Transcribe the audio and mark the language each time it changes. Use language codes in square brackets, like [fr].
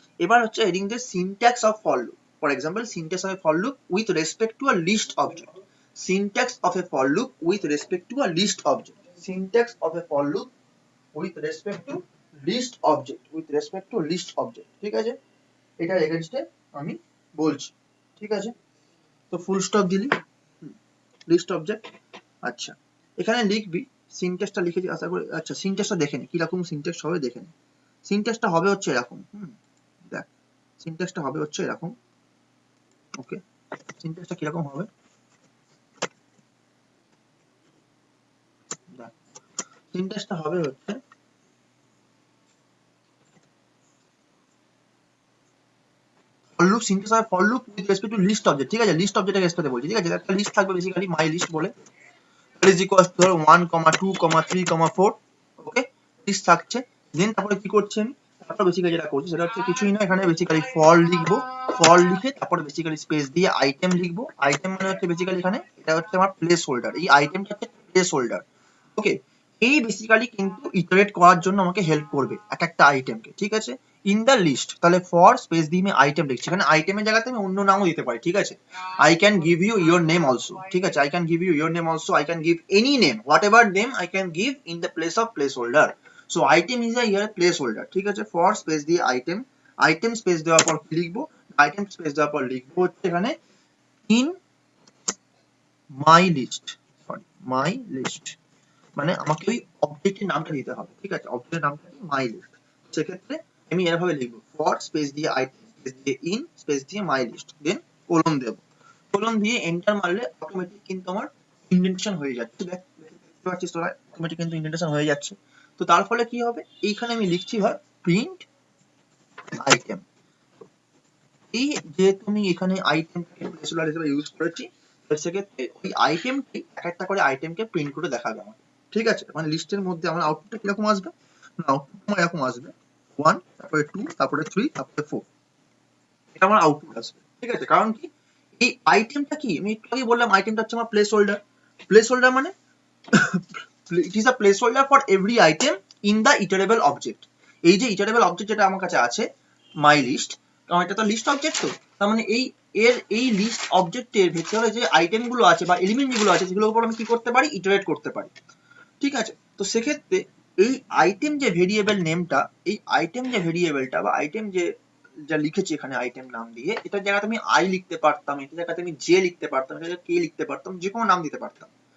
[bn] এবার হচ্ছে heading they [en] syntax of for loop, for example syntax of a for loop with respect to a list object, syntax of a for loop with respect to a list object, syntax of a for loop with respect to list object, with respect to list object, [bn] ঠিক আছে, এটার এগেইনস্টে আমি বলছি, ঠিক আছে। তো full stop দিলি, list object. আচ্ছা, এখানে লিখবি সিনট্যাক্সটা লিখে দিই আশা করি। আচ্ছা, সিনট্যাক্সটা দেখে নি কিরকম সিনট্যাক্স হবে, দেখে নি। সিনট্যাক্সটা হবে হচ্ছে এরকম, দেখ সিনট্যাক্সটা হবে হচ্ছে এরকম। ওকে, সিনট্যাক্সটা কিরকম হবে দেখ, সিনট্যাক্সটা হবে হচ্ছে ফর লুপ, সিনট্যাক্স হবে for loop with respect to list object, ঠিক আছে, লিস্ট অবজেক্টের রেসপেক্টে বলছি, ঠিক আছে, একটা লিস্ট থাকবে বেসিক্যালি মাই লিস্ট বলে, [en] is equals to 1, 2, 3, 4, [bn] okay, list থাকছে। দেন তারপরে কি করছি আমি, তারপর বেসিক্যালি যেটা করছি সেটা হচ্ছে কিছুই না, এখানে বেসিক্যালি ফর লিখবো, ফর লিখে তারপর বেসিক্যালি স্পেস দিয়ে আইটেম লিখবো, আইটেম মানে হচ্ছে বেসিক্যালি এখানে এটা হচ্ছে আমার প্লেস হোল্ডার, এই আইটেমটা হচ্ছে প্লেস হোল্ডার। ওকে, এই বেসিক্যালি কিন্তু ইটারেট করার জন্য আমাকে হেল্প করবে এক একটা আইটেমকে, ঠিক আছে। ইন দ্য লিস্ট, তাহলে ফর স্পেস দিয়ে আমি আইটেম লিখছি, এখানে আইটেমের জায়গাতে আমি অন্য নামও দিতে পারি, ঠিক আছে। [en] I can give you your name also, [bn] ঠিক আছে, [en] I can give you your name also, I can give any name, whatever name I can give in the place of placeholder, so item is a here placeholder, ঠিক আছে। [bn] for space দিয়ে item, item space দেওয়ার পর কি লিখবো, item space দেওয়ার পর লিখবো হচ্ছে এখানে [en] in my list, [bn] sorry [en] my list, [bn] মানে আমাকে ওই অবজেক্টের নামটা দিতে হবে, ঠিক আছে, অবজেক্টের নামটা কি মাই লিস্ট। সেক্ষেত্রে আমি এভাবে লিখবো ফর স্পেস দিয়ে আইটেম স্পেস দিয়ে ইন স্পেস দিয়ে মাই লিস্ট, দেন কোলন দেব, কোলন দিয়ে এন্টার মারলে অটোমেটিক কিন্তু আমার ইন্ডেন্টেশন হয়ে যাচ্ছে। দেখতে পাচ্ছিস তোরা অটোমেটিক কিন্তু ইন্ডেন্টেশন হয়ে যাচ্ছে। তো তার ফলে কি হবে, এইখানে আমি লিখছি হয় প্রিন্ট আইটেম। এই যেহেতু আমি এখানে আইটেমটাকে প্লেসহোল্ডার হিসেবে ইউজ করেছি, সেক্ষেত্রে ওই আইটেমটি এক একটা করে আইটেমকে প্রিন্ট করে দেখাবে আমাকে। ঠিক আছে, মানে লিস্টের মধ্যে আমার আউটপুটটা কিরকম আসবে, আউটপুট আমার এরকম আসবে 1, তারপরে 2, তারপরে 3, তারপরে 4, এটা আমার আউটপুট আসবে। ঠিক আছে, কারণ কি এই আইটেমটা কি, আমি একটু আগে বললাম আইটেমটা হচ্ছে আমার প্লেস হোল্ডার। প্লেস হোল্ডার মানে [en] it is a placeholder for every item in the iterable object। [bn] এই যে iterable object যেটা আমার কাছে আছে my list, কারণ এটা তো লিস্ট অবজেক্ট, তো তার মানে এই লিস্ট অবজেক্টের ভেতরে যে আইটেম গুলো আছে বা এলিমেন্ট যেগুলো আছে সেগুলোর উপর আমি কি করতে পারি, ইটারেট করতে পারি। ঠিক আছে, তো সেক্ষেত্রে এই আইটেম যে ভেরিয়েবল নেমটা, এই আইটেম যে ভেরিয়েবলটা বা আইটেম যে যা লিখেছি এখানে আইটেম নাম দিয়ে, এটার জায়গাতে আমি আই লিখতে পারতাম, এটার জায়গাতে আমি জে লিখতে পারতাম, এটার জায়গাতে কে লিখতে পারতাম, যে কোনো নাম দিতে পারতাম।